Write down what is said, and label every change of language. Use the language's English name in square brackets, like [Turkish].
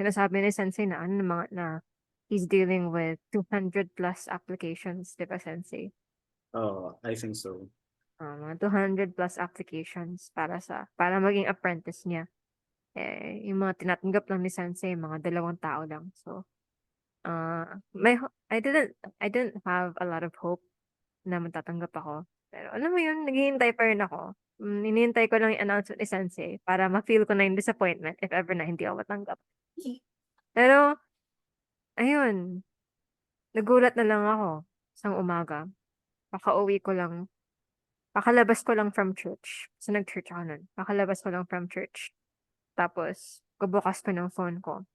[Filipino] Sinasabi ni Sensei na [English] he's dealing with 200 plus applications, [Filipino] di ba, Sensei? [English] Oh, I think so. [Filipino] Mga 200 plus applications para maging apprentice niya. Yung mga tinatanggap lang ni Sensei, mga 2 tao lang. [English] So, I didn't have a lot of hope [Filipino] na matatanggap ako. Pero alam mo yun, naghihintay pa rin ako. Hinihintay ko lang yung announcement ni Sensei para ma-feel ko na yung disappointment if ever na hindi ako matanggap. Pero, ayun, nagulat na lang ako isang umaga. Pakauwi ko lang, pakalabas ko lang from church. Kasi nag-church ako nun. Pakalabas ko lang from church. Tapos, kabukas ko ng phone ko.